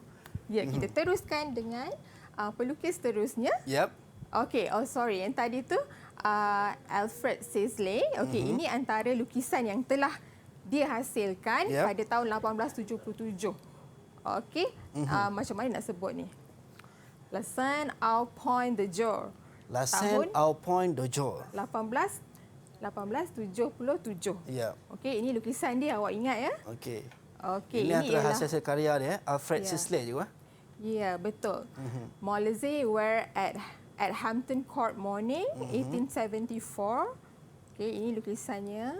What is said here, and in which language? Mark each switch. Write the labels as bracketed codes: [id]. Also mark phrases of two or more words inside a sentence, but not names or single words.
[ms] Ya, kita teruskan dengan pelukis seterusnya. Okey, sorry. Yang tadi tu Alfred Sisley. Okey, ini antara lukisan yang telah dia hasilkan pada tahun 1877. Okey, macam mana nak sebut ni? La Scène au Point de Jour. La Scène au Point de Jour. 1877. Okey, ini lukisan dia, awak ingat ya? Okey. Ini antara hasil karya dia, Alfred Sisley juga. Ya, betul. Molesey were at Hampton Court Morning, 1874. Okey, ini lukisannya.